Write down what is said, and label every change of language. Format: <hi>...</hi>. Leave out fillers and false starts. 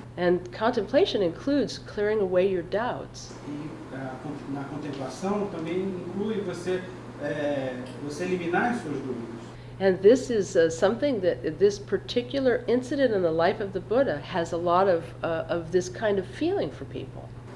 <en>And contemplation includes clearing away your doubts.</en> <pt>E na contemplação também inclui você eliminar as suas dúvidas.</pt> <en>And this is something that this particular incident in the life of the Buddha has a lot of this kind of feeling for people.</en>